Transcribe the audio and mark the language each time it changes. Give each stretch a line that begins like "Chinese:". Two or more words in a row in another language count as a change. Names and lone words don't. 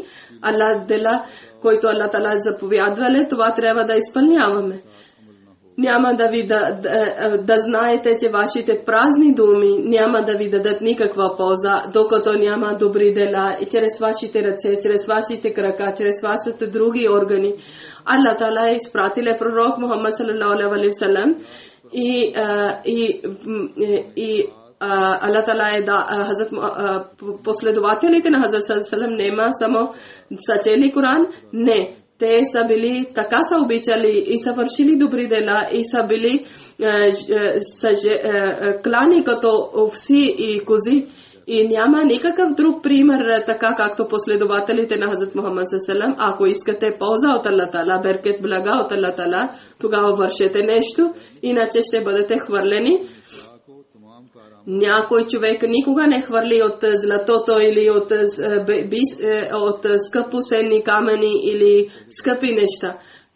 Bulgarian: Дела, който Аллах Таала заповядвали, това трябва да изпълняваме. Няма да ви да знаете, че вашите празни думи няма да ви дадат никаква полза, докато няма добри дела и чрез вашите ръце, чрез вашите крака, чрез вашите други органи. Аллах Таала е изпратил пророк Мухаммад
Arabic: صلى الله عليه وسلم
Bulgarian: и Аллах Таала е последователите на Хазрат
Arabic: صلى الله عليه وسلم
Bulgarian: нема само са чели Коран, не. Те са били, така са обичали и са вършили добри дела и са били клани като овси и кози. И няма никакъв друг пример, така както последователите на Хазрат Мухаммад
Arabic: صلى الله عليه وسلم.
Bulgarian: Ако искате полза от Аллах Таала, беркет, блага от Аллах Таала, тогава вършете нещо, иначе ще бъдете хвърлени. Някой човек никога не хвърли от златото или от скъпосенни камъни или скъпи неща.